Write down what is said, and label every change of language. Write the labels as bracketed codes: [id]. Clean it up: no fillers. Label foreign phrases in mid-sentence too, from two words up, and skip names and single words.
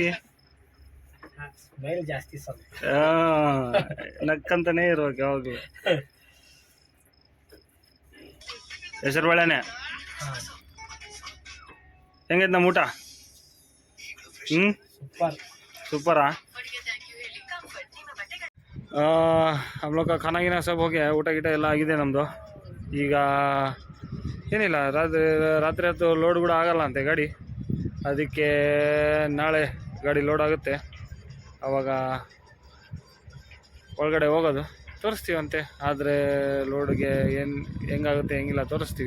[kn] ಮೇಲ್ ಜಾಸ್ತಿ ಸ್ವಲ್ಪ ನಕ್ಕಂತಾನೆ ಇರ್ಬೇಕು ಯಾವಾಗಲೂ. ಹೆಸರು ಬೇಳೆನೆ ಹೆಂಗೈತೆ ನಮ್ಮ ಊಟ? ಸೂಪರ್ [hi] सुपर। हम लोग का खाना गिना सब हो गया है, [kn] ಊಟ ಗಿಟ ಎಲ್ಲ ಆಗಿದೆ ನಮ್ಮದು. ಈಗ ಏನಿಲ್ಲ, ರಾತ್ರಿ ಹೊತ್ತು ಲೋಡ್ ಕೂಡ ಆಗಲ್ಲ ಅಂತೆ ಗಾಡಿ, ಅದಕ್ಕೆ ನಾಳೆ ಗಾಡಿ ಲೋಡ್ ಆಗುತ್ತೆ, ಆವಾಗ ಒಳಗಡೆ ಹೋಗೋದು ತೋರಿಸ್ತೀವಂತೆ. ಆದರೆ ಲೋಡ್ಗೆ ಹೆಂಗಾಗುತ್ತೆ ಹೆಂಗಿಲ್ಲ ತೋರಿಸ್ತೀವಿ.